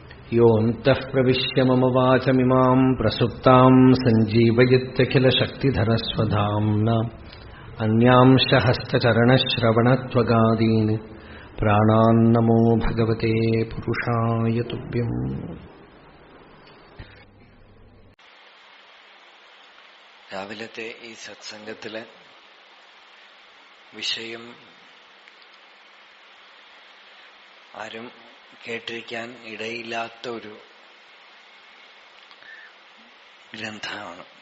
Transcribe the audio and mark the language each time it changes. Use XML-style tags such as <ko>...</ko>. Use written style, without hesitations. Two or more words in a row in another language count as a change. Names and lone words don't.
<sa>യോऽन्तः प्रविश्य मम वाचमिमाम् प्रसुप्ताम् सञ्जीवयत्यखिलशक्तिधरस्वधाम्ना अन्यांश हस्तचरणश्रवणत्वगादीन् प्राणान्नमो भगवते पुरुषाय तुभ्यम्.</sa> <ml>രാവിലത്തെ ഈ സത്സംഗത്തിലെ വിഷയം ആരും കേട്ടിരിക്കാൻ ഇടയില്ലാത്ത ഒരു ഗ്രന്ഥമാണ്.</ml>